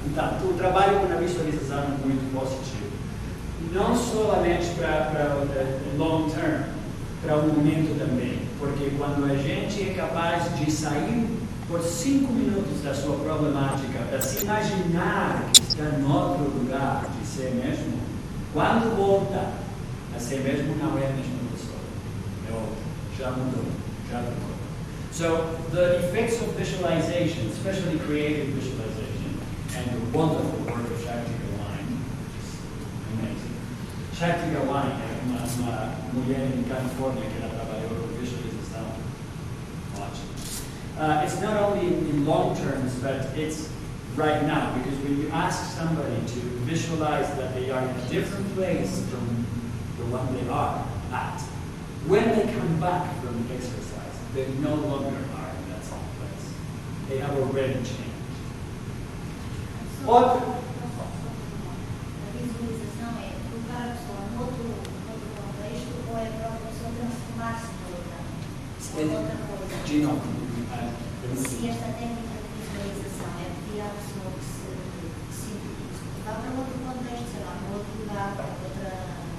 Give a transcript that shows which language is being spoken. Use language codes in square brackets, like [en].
[pt] Então, o trabalho com a visualização é muito positivo. Não somente para o [en] long term, [pt] para o momento também. Porque quando a gente é capaz de sair por 5 minutos da sua problemática, para se imaginar que está em outro lugar de ser mesmo, quando volta a ser mesmo, não é a mesma pessoa. É outra. Já mudou, já ficou. [en] So the effects of visualization, especially creative visualization, and the wonderful work of Shakti Gawain, which is amazing. [pt] Shakti Gawain é uma mulher em Califórnia que ela trabalhou com visualização. Ótimo. [en] It's not only in long terms, but it's right now, because when you ask somebody to visualize that they are in a different place from the one they are at, when they come back from the exercise, they no longer are in that same place. They have already changed. [pt] Outra. A visualização é colocar a pessoa noutro contexto ou é para a pessoa transformar-se noutra coisa? De novo. Se esta técnica de visualização é pedir à pessoa que se vá para outro contexto, sei lá, para outro lugar, para outra.